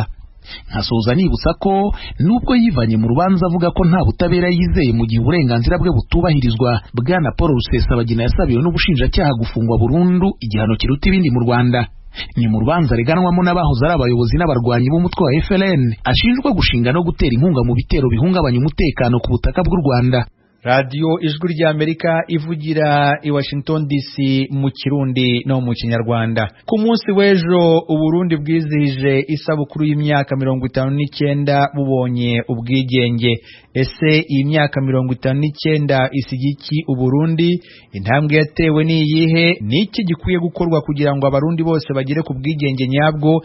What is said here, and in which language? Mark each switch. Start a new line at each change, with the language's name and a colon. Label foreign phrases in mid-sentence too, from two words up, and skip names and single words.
Kinyarwanda: Nkasoza nibutsa ko nubwo yivanye mu rubanza avuga ko nta butabera yizeye mu gihe uburenganzira bwe butubahirizwa, Bwana Paul Rusesabagina yasabiwe n'ubushinjacyaha gufungwa burundu, igihano kiruta ibindi mu Rwanda. Ni mu rubanza reganwamo n'abahoze ari abayobozi n'abarwanyi b'umutwe wa FLN ashinjwa gushinga no gutera inkunga mu bitero bihungabanya umutekano ku butaka bw'u Rwanda. Radio Ijwi ry'Amerika ivugira i Washington DC mu Kirundi no mu Kinyarwanda. Ku munsi w'ejo Uburundi bwizihije isabukuru y'imyaka 59 bubonye ubwigenge. Ese iyi myaka 59 isigiki Uburundi? Intambwe yatewe ni iyihe? Niki gikwiye gukorwa kugira ngo abarundi bose bagire ku bwigenge nyabwo?